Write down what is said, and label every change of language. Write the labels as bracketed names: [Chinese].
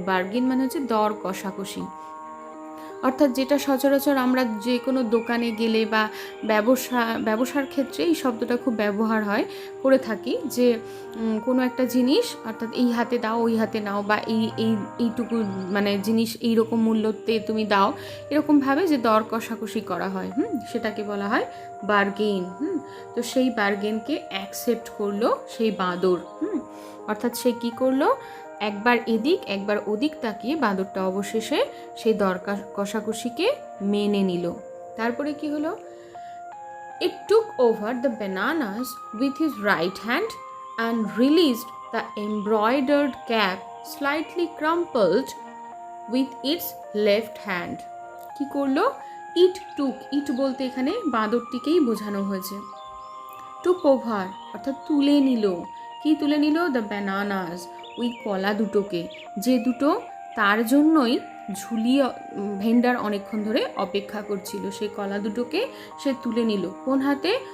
[Bangla] Bargain মানে হচ্ছে দর কষাকষি, অর্থাৎ যেটা সচরাচর আমরা যে কোনো দোকানে গেলে বা ব্যবসার ক্ষেত্রে এই শব্দটা খুব ব্যবহার হয় করে থাকি, যে কোনো একটা জিনিস অর্থাৎ এই হাতে দাও ওই হাতে নাও, বা এইটুকু মানে জিনিস এইরকম মূল্যতে তুমি দাও, এরকমভাবে যে দর কষাকষি করা হয়, সেটাকে বলা হয় বার্গেইন। তো সেই বার্গেনকে অ্যাকসেপ্ট করলো সেই বাঁদর। অর্থাৎ সে কি করলো? একবার এদিক একবার ওদিক তাকিয়ে বাঁদরটা অবশেষে সেই দর কষাকষিকে মেনে নিল। তারপরে কি হলো? [English] It took over the bananas with his right hand and released the embroidered cap slightly crumpled with its left hand. [Bangla] কি করলো? [English] It took, it [Bangla] বলতে এখানে বাঁদরটিকেই বোঝানো হয়েছে। [English] took over [Bangla] অর্থাৎ তুলে নিল। কি তুলে নিল? [English] the bananas, [Bangla] ওই কলা দুটোকে, যে দুটো তার জন্যই ঝুলিয়ে ভেন্ডার অনেকক্ষণ ধরে অপেক্ষা করছিল, সেই কলা দুটোকে সে তুলে নিল। কোন হাতে?